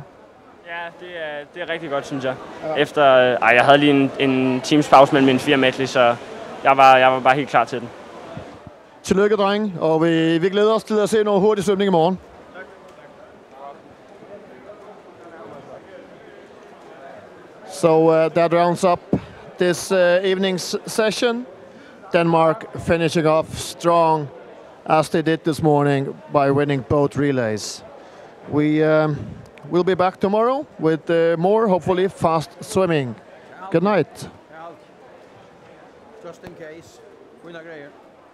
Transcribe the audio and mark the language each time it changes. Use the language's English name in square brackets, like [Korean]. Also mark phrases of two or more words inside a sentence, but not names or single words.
[Danish] Ja, det er rigtig godt, synes jeg. Ja. Efter, jeg havde lige en times pause mellem mine 4 medley, så jeg var bare helt klar til den. Tillykke, drenge, og vi glæder os til at se noget hurtig svømning i morgen. Tak. [English] So that rounds up this evening's session. Denmark finishing off strong as they did this morning by winning both relays. We'll be back tomorrow with more, hopefully, fast swimming. Good night. Just in case. [Swedish] Fina grejer.